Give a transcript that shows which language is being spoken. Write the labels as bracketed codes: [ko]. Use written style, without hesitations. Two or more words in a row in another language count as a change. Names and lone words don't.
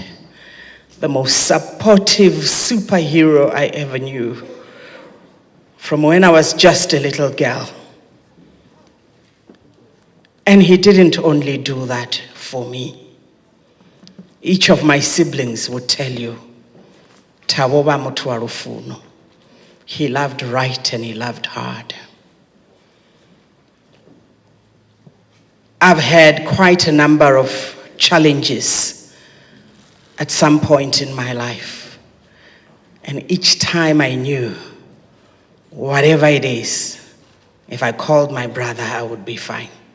[en] The most supportive superhero I ever knew. From when I was just a little girl. And he didn't only do that for me. Each of my siblings would tell you, [st] Thabo ba motho wa rufuno. [en] He loved right and he loved hard. I've had quite a number of challenges at some point in my life. And each time I knew, whatever it is, if I called my brother, I would be fine.